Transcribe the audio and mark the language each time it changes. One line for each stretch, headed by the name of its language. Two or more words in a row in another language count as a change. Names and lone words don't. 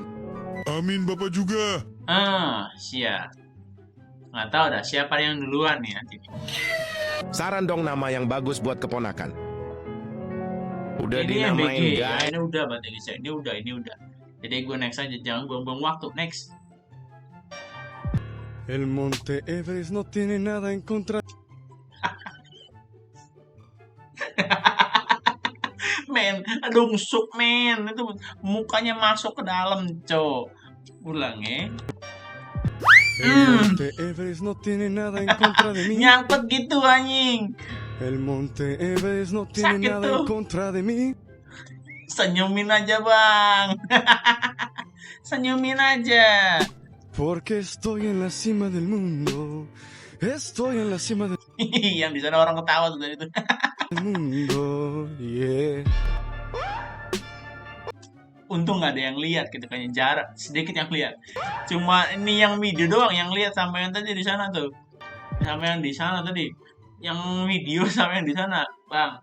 Indonesian: Amin, Bapak juga. Siap. Nggak tahu dah siapa yang duluan nih nanti. Saran dong nama yang bagus buat keponakan. Udah ini dinamain BG, guys. Ini udah berarti guys. Ini udah. Jadi gue next aja, jangan buang-buang waktu. Next.
Spanish: El Monte Everest no tiene nada en contra.
Indonesian: Men, dungsuk men, itu mukanya masuk ke dalam, cok. Ulang ya.
Spanish: El Monte Everest no tiene nada en contra de mí.
Indonesian: Nyangkut gitu anjing.
Spanish: El Monte Everest no tiene
Indonesian: Sakit
Spanish: nada
Indonesian: tuh.
Spanish: en contra de mí.
Indonesian: Senyumin aja bang. Senyumin aja.
Spanish: Porque estoy en la cima del mundo. Estoy en la cima del
Indonesian: Yang di sana orang ketawa tuh dari itu.
Spanish: mundo. Yeah.
Indonesian: Untung nggak ada yang lihat gitu, kayaknya jarak sedikit yang lihat. Cuma ini yang video doang yang lihat, sampai yang tadi di sana tuh. Sampai yang di sana tadi. Yang video sampai yang di sana, bang.